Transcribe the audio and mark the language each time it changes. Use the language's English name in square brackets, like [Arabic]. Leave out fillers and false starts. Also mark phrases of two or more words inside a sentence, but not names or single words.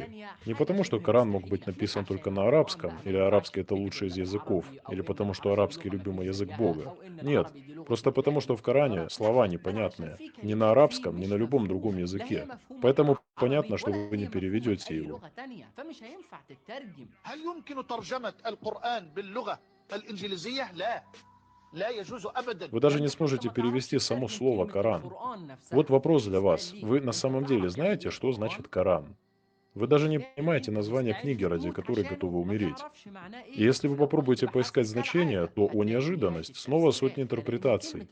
[Russian] Не потому, что Коран мог быть написан только на арабском, или арабский это лучший из языков, или потому, что арабский любимый язык Бога. Нет, просто потому, что в Коране слова непонятные. Ни на арабском, ни на любом другом языке. Поэтому понятно, что вы не переведете его. [Arabic] هل يمكن ترجمة القرآن باللغة الإنجليزية؟ لا، لا يجوز أبدا. [Russian] Вы даже не сможете перевести само слово «Коран». Вот вопрос для вас. Вы на самом деле знаете, что значит Коран? Вы даже не понимаете название книги, ради которой готовы умереть. И если вы попробуете поискать значение, то, о неожиданность, снова сотни интерпретаций.